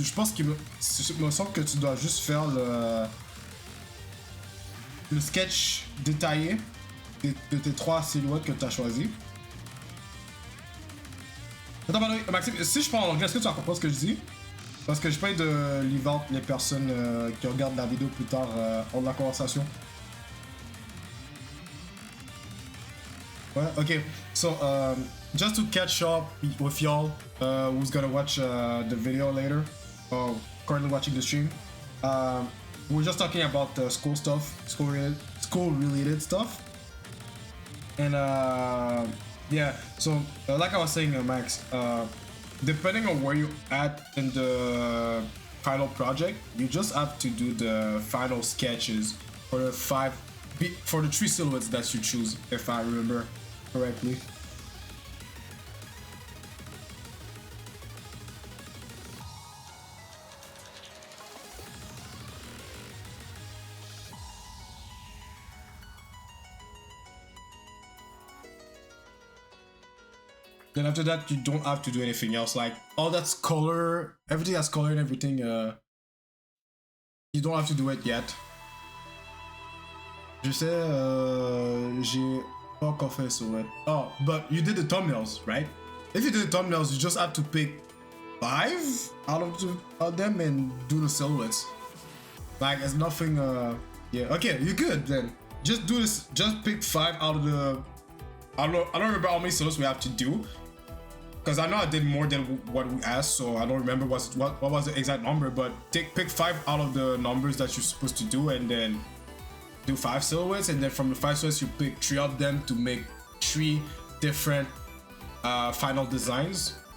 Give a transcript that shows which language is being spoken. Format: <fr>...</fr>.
<fr>Je pense qu'il me semble que tu dois juste faire le sketch détaillé de tes 3 silhouettes que tu as choisies. Attends, Maxime, si je parle en anglais, est-ce que tu vas comprendre ce que je dis? Parce que j'ai pas eu de</fr> <en>leave out</en> <fr>les personnes qui regardent la vidéo plus tard hors de la conversation. Ouais, ok.</fr> <en>So, just to catch up with y'all who's gonna watch the video later, or currently watching the stream, we're just talking about school stuff, school related stuff. And yeah, so like I was saying, Max, depending on where you're at in the final project, you just have to do the final sketches for the 3 silhouettes that you choose, if I remember correctly. Then after that, you don't have to do anything else. Like all that's color, everything that's color and everything, you don't have to do it yet.</en> <fr>Je sais, j'ai pas encore fait ça, ouais.</fr> <en>Oh, but you did the thumbnails, right? If you did the thumbnails, you just have to pick 5 out of them and do the silhouettes. Like, it's nothing, yeah. Okay, you're good then. Just do this, just pick 5 out of the... I don't remember how many silhouettes we have to do. Because I know I did more than what we asked, so I don't remember what was the exact number, but pick 5 out of the numbers that you're supposed to do, and then do 5 silhouettes, and then from the 5 silhouettes you pick 3 of them to make 3 different final designs.</en>